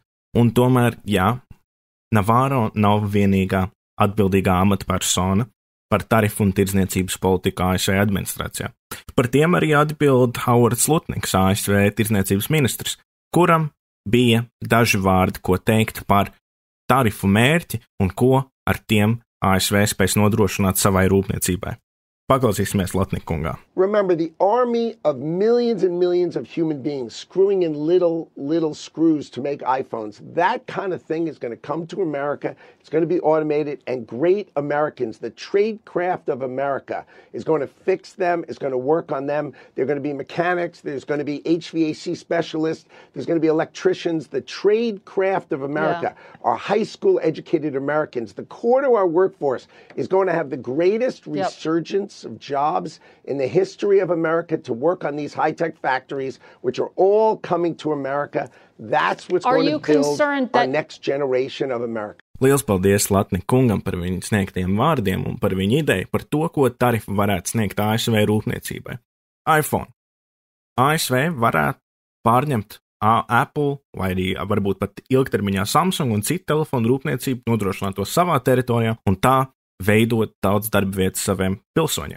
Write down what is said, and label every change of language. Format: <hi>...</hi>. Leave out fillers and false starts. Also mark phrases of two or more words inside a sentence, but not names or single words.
<lv>Un tomēr, jā, Navarro nav vienīgā atbildīgā amatpersona par tarifu un tirdzniecības politiku ASV administrācijā. Par tiem arī atbild Howards Zlatniks, ASV tirdzniecības ministrs, kuram bija daži vārdi, ko teikt par tarifu mērķi un ko ar tiem ASV spēs nodrošināt savai rūpniecībai. Paklausīsimies Latnikungā.</lv> <en>Remember, the army of millions and millions of human beings screwing in little screws to make iPhones, that kind of thing is going to come to America. It's going to be automated, and great Americans, the trade craft of America, is going to fix them, is going to work on them. They're going to be mechanics. There's going to be HVAC specialists. There's going to be electricians. The trade craft of America, our high school educated Americans, the core to our workforce is going to have the greatest resurgence of jobs in the history of America to work on these high-tech factories, which are all coming to America. That's what's going to build our next generation of America.</en> <lv>Liels paldies Latnikungam par viņu sniegtiem vārdiem un par viņu ideju par to, ko tarifi varētu sniegt ASV rūpniecībai. iPhone. ASV varētu pārņemt Apple vai arī varbūt pat ilgtermiņā Samsung un citu telefonu rūpniecību, nodrošināt to savā teritorijā un tā veidot daudz darba vietas saviem pilsoņiem.</lv>